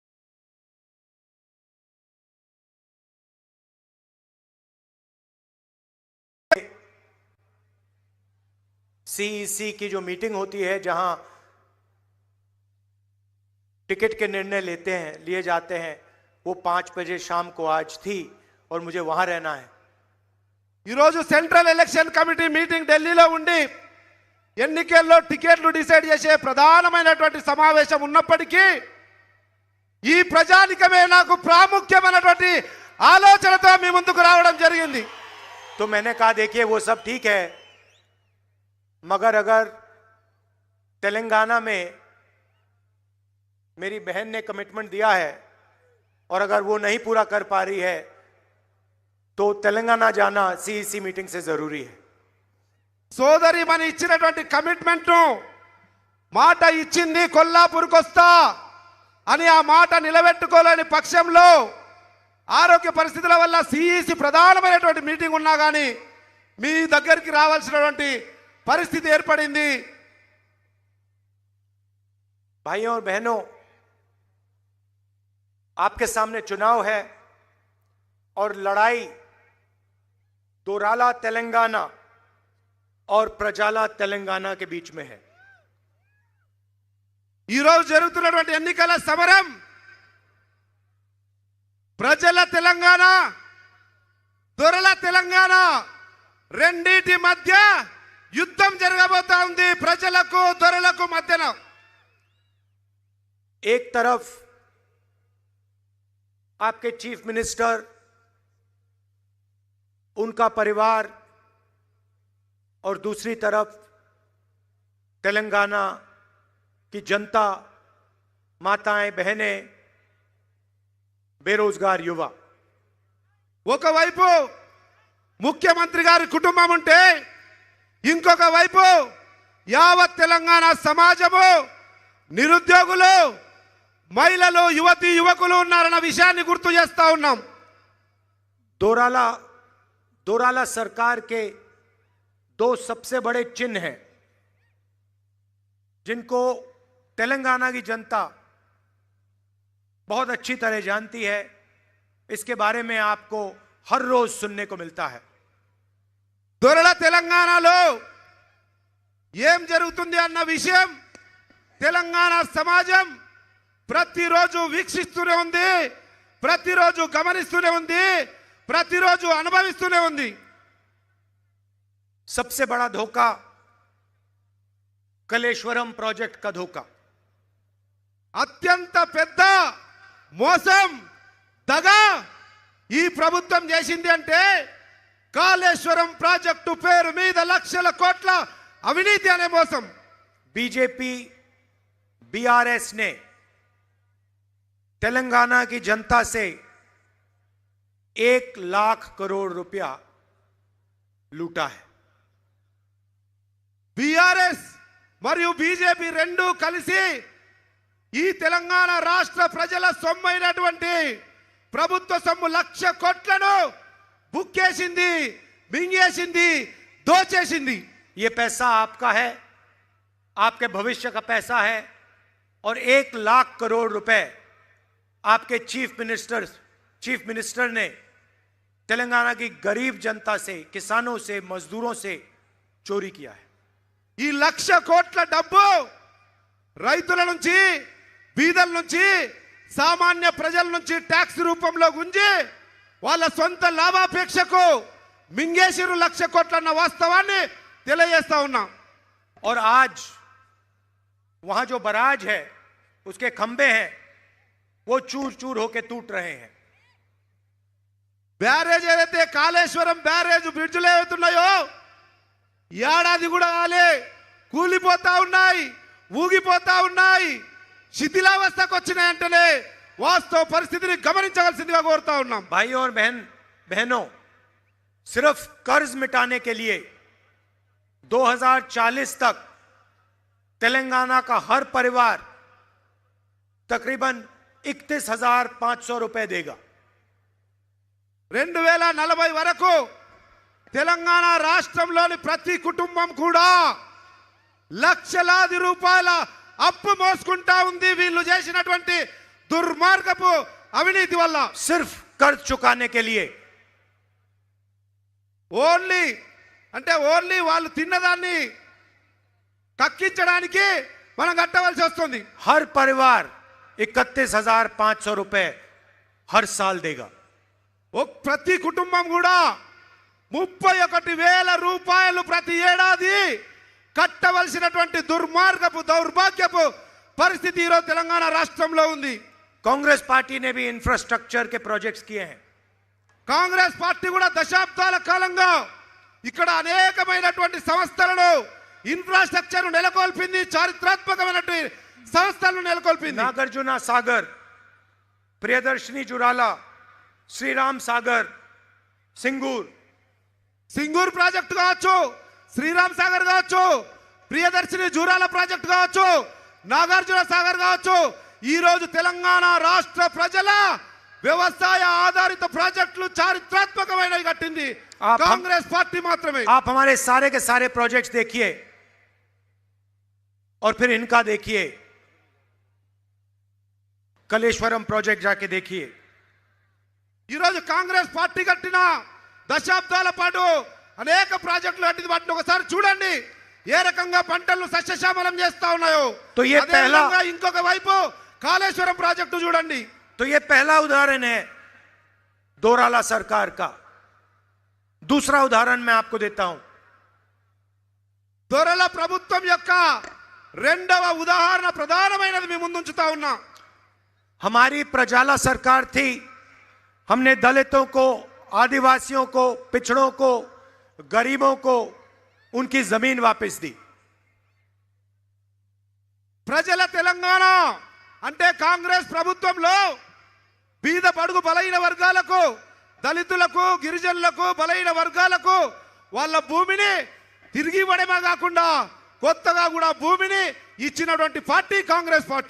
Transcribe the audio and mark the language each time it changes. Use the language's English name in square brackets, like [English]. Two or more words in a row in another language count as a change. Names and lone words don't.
[Hindi] सीईसी की जो मीटिंग होती है, जहां टिकट के निर्णय लिए जाते हैं, वो 5 बजे शाम को आज थी और मुझे वहां रहना है। [Telugu] ఈ రోజు [English] Central Election Committee meeting [Telugu] ఢిల్లీలో ఉండి ఎన్నికల్లో టికెట్లు డిసైడ్ చేసే ప్రధానమైనటువంటి సమావేశం ఉన్నప్పటికీ ఈ ప్రజానికమే నాకు ప్రాముఖ్యమైనటువంటి ఆలోచనతో మీ ముందుకు రావడం జరిగింది। [Hindi] तो मैंने कहा देखिए वो सब ठीक है, मगर अगर तेलंगाना में मेरी बहन ने कमिटमेंट दिया है और अगर वो नहीं पूरा कर पा रही है तो तेलंगाना जाना सीईसी मीटिंग से जरूरी है। [Telugu] సోదరి మన ఇచ్చినటువంటి కమిట్మెంట్ మాట ఇచ్చింది కొల్లాపూర్కి వస్తా అని ఆ మాట నిలబెట్టుకోలేని పక్షంలో ఆరోగ్య పరిస్థితుల వల్ల సిఈసి ప్రధానమైనటువంటి మీటింగ్ ఉన్నా కానీ మీ దగ్గరికి రావాల్సినటువంటి परिस्थिति ఏర్పడింది। [Hindi] भाइयों और बहनों, आपके सामने चुनाव है और लड़ाई दोराला तेलंगाना और प्रजाला तेलंगाना के बीच में है। [Telugu] ఈ రోజు జరుగుతున్నటువంటి ఎన్నికల సమరం ప్రజల తెలంగాణ దొరల తెలంగాణ రెండిటి మధ్య యుద్ధం జరగబోతా ఉంది ప్రజలకు दొరలకు మధ్యన। [Hindi] एक तरफ आपके [English] chief minister, [Hindi] उनका परिवार और दूसरी तरफ तेलंगाना की जनता, माताएं, बहनें, बेरोजगार युवा। [Telugu] ఒకవైపు ముఖ్యమంత్రి గారి కుటుంబం ఉంటే ఇంకొక వైపు యావత్ తెలంగాణ సమాజము, నిరుద్యోగులు, మహిళలు, యువతి యువకులు ఉన్నారన్న విషయాన్ని గుర్తు చేస్తా ఉన్నాం। [Hindi] दोराला सरकार के 2 सबसे बड़े चिन्ह हैं जिनको तेलंगाना की जनता बहुत अच्छी तरह जानती है। इसके बारे में आपको हर रोज सुनने को मिलता है। [Telugu] దొరల తెలంగాణలో ఏం జరుగుతుంది అన్న విషయం తెలంగాణ సమాజం ప్రతిరోజు వీక్షిస్తూనే ఉంది, ప్రతిరోజు గమనిస్తూనే ఉంది, ప్రతిరోజు అనుభవిస్తూనే ఉంది। [Hindi] सबसे बड़ा धोखा कलेश्वरम प्रोजेक्ट का धोखा। [Telugu] అత్యంత పెద్ద మోసం, దగా ఈ ప్రభుత్వం చేసింది అంటే కాళేశ్వరం ప్రాజెక్టు పేరు మీద లక్షల కోట్ల అవినీతి అనే మోసం। [Hindi] बीजेपी बीआरएस ने तेलंगाना की जनता से 1 लाख करोड़ रुपया लूटा है। [Telugu] బీఆర్ఎస్ మరియు బీజేపీ రెండు కలిసి ఈ తెలంగాణ రాష్ట్ర ప్రజల సొమ్మైనటువంటి ప్రభుత్వ సొమ్ము 1,00,000 కోట్లను బుక్కేసింది, మింగేసింది, దోచేసింది। [Hindi] ये पैसा आपका है, आपके भविष्य का पैसा है और 1 लाख करोड़ रुपए आपके [English] chief minister [Hindi] ने तेलंगाना की गरीब जनता से, किसानों से, मजदूरों से चोरी किया है। [Telugu] ఈ 1,00,000 కోట్ల డబ్బు రైతుల నుంచి, బీదల నుంచి, సామాన్య ప్రజల నుంచి ట్యాక్స్ రూపంలో గుంజి వాళ్ళ సొంత లాభాపేక్షకు మింగేసిరు 1,00,000 కోట్ల అన్న వాస్తవాన్ని తెలియజేస్తా ఉన్నాం। [Hindi] और आज वहां जो बराज है, उसके खंभे हैं, वो चूर चूर होके टूट रहे हैं। [Telugu] బ్యారేజ్ ఏదైతే కాళేశ్వరం బ్యారేజ్ బ్రిడ్జ్లు ఏవైతున్నాయో ఏడాది కూడా కాలే కూలిపోతా ఉన్నాయి, ఊగిపోతా ఉన్నాయి, శిథిలావస్థకు వచ్చినాయంటేనే వాస్తవ పరిస్థితిని గమనించవలసిందిగా కోరుతా ఉన్నాం। [Hindi] भाइयों और बहनों, सिर्फ कर्ज मिटाने के लिए 2040 तक तेलंगाना का हर परिवार तकरीबन 31,500 रुपए देगा। [Telugu] 2040 వరకు తెలంగాణ రాష్ట్రంలోని ప్రతి కుటుంబం కూడా లక్షలాది రూపాయల అప్పు మోసుకుంటా ఉంది వీళ్ళు చేసినటువంటి దుర్మార్గపు అవినీతి వల్ల। [Hindi] सिर्फ कर्ज चुकाने के लिए [Telugu] ఓన్లీ వాళ్ళు తిన్నదాన్ని కక్కించడానికి మనం కట్టవలసి వస్తుంది। [Hindi] हर परिवार 31,500 रुपए हर साल देगा। [Telugu] ప్రతి కుటుంబం కూడా 31,000 రూపాయలు ప్రతి ఏడాది కట్టవలసినటువంటి దుర్మార్గపు దౌర్భాగ్యపు పరిస్థితి ఈరోజు తెలంగాణ రాష్ట్రంలో ఉంది। [Hindi] कांग्रेस पार्टी ने भी इंफ्रास्ट्रक्चर के प्रोजेक्ट्स किए हैं। [Telugu] కాంగ్రెస్ పార్టీ కూడా దశాబ్దాల కాలంగా ఇక్కడ అనేకమైనటువంటి సంస్థలను ఇన్ఫ్రాస్ట్రక్చర్ నెలకొల్పింది, చారిత్రాత్మకమైనటువంటి సంస్థలను నెలకొల్పింది। [Hindi] नागार्जुना सागर, प्रियदर्शनी जुराला, श्रीराम सागर, [Telugu] సింగూర్ ప్రాజెక్టు కావచ్చు, శ్రీరామ్ సాగర్ కావచ్చు, ప్రియదర్శిని జూరాల ప్రాజెక్టు కావచ్చు, నాగార్జున సాగర్ కావచ్చు, ఈ రోజు తెలంగాణ రాష్ట్ర ప్రజల వ్యవసాయ ఆధారిత ప్రాజెక్టులు చారిత్రాత్మకమైనవి కట్టింది కాంగ్రెస్ పార్టీ మాత్రమే। [Hindi] आप हमारे सारे के सारे प्रोजेक्ट्स देखिए और फिर इनका देखिए। कलेश्वरम प्रोजेक्ट जाके देखिए। [Telugu] ఈ రోజు కాంగ్రెస్ పార్టీ కట్టిన దశాబ్దాల పాటు అనేక ప్రాజెక్టులు కట్టింది, వాటిని ఒకసారి చూడండి ఏ రకంగా పంటలను సస్యశ్యామలం చేస్తా ఉన్నాయో। [Hindi] तो ये [Telugu] అదే [Hindi] पहला [Telugu] విధంగా ఇంకొక వైపు కాళేశ్వరం ప్రాజెక్టు చూడండి। [Hindi] तो ये पहला उदाहरण है दोराला सरकार का। दूसरा उदाहरण मैं आपको देता हूं। [Telugu] దొరల ప్రభుత్వం యొక్క రెండవ ఉదాహరణ ప్రధానమైనది మీ ముందుంచుతా ఉన్నా। [Hindi] हमारी प्रजाला सरकार थी। हमने दलितों को, आदिवासियों को, पिछड़ों को, गरीबों को उनकी जमीन वापस दी। [Telugu] ప్రజల తెలంగాణ అంటే కాంగ్రెస్ ప్రభుత్వంలో బీద బడుగు బలైన వర్గాలకు, దళితులకు, గిరిజనులకు, బలైన వర్గాలకు వాళ్ళ భూమిని తిరిగి ఇవ్వడమే కాకుండా కొత్తగా కూడా భూమిని ఇచ్చినటువంటి పార్టీ కాంగ్రెస్ పార్టీ।